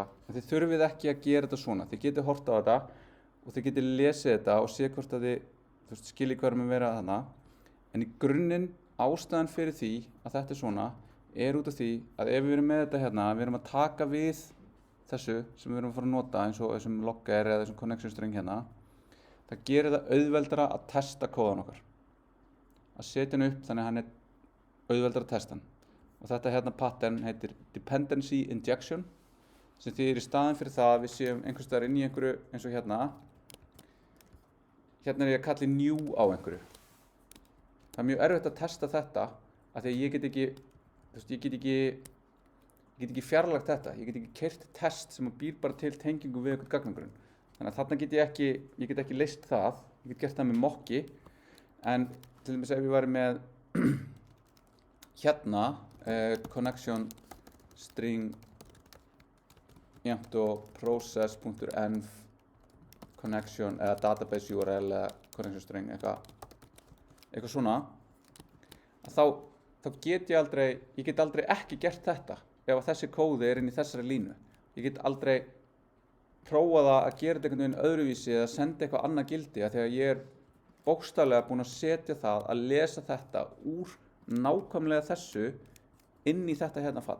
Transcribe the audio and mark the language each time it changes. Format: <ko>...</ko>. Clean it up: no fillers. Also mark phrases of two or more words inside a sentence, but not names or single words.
<is>En þið þurfið ekki að gera þetta svona. Þið getið hort á þetta og þið getið lesið þetta og séð hvort að þið skiljið hvað að vera þarna. En í grunninn ástæðan fyrir því að þetta er svona er út af því að ef við erum með þetta hérna, við erum að taka við þessu sem við erum að fara að nota eins og þessum logger eða þessum</is> <en>connection string</en> <is>hérna. Það gerir það auðveldara að testa kóðan okkar. Að setja hann upp þannig að hann er auðveldara að testa hann. Og þetta hérna pattern heitir</is> <en>dependency injection</en> <is>sem þýðir í staðinn fyrir það að við séum einhvers staðar inn í einhverju eins og hérna er ég að kalla new á einhverju. Það er mjög erfitt að testa þetta af því að ég get ekki fjarlægt þetta, ég get ekki keyrt test sem býr bara til tengingu við einhvern gagnagrunn. Þannig að þarna ég get ekki leyst það, ég get gert það með mokki, en til dæmis ef ég væri með hérna</is> <en>connection string</en> <is>jafnt og</is> <en>process.env connection</en> <is>eða</is> <en>database URL</en> <is>eða</is> <en>connection string</en> <is>eitthvað svona, þá get ég get aldrei ekki gert þetta ef að þessi kóði inn í þessari línu. Ég get aldrei prófað að gera þetta einhvern veginn öðruvísi eða senda eitthvað annað gildi af því að ég bókstaflega búinn að setja það að lesa þetta úr nákvæmlega þessu inn í þetta hérna fall.</is>